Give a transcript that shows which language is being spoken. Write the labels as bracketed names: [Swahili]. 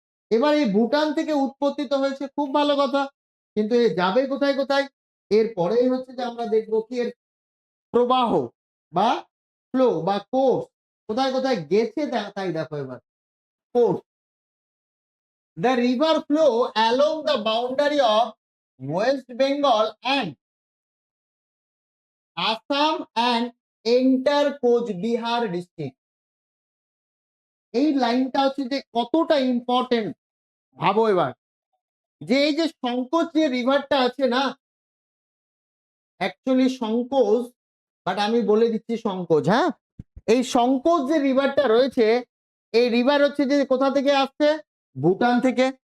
[Bangla] এবার এই ভুটান থেকে উৎপত্তি তো হয়েছে, খুব ভালো কথা, কিন্তু এ যাবে কোথায় কোথায়? এরপরেই হচ্ছে যে আমরা দেখবো কি এর প্রবাহ বা ফ্লো বা কোর্স কোথায় কোথায় গেছে, তাই দেখো এবার course. [English] The river flow along the boundary of West Bengal and Assam and enter Cooch Behar district. [Bangla] এই লাইনটা হচ্ছে যে কতটা ইম্পর্টেন্ট ভাবো এবার, যে এই যে সংকোচ যে রিভারটা আছে না, অ্যাকচুয়ালি সংকোচ, বাট আমি বলে দিচ্ছি সংকোচ, হ্যাঁ, এই সংকোচ যে রিভারটা রয়েছে, এই রিভার হচ্ছে যে কোথা থেকে আসছে? ভুটান থেকে।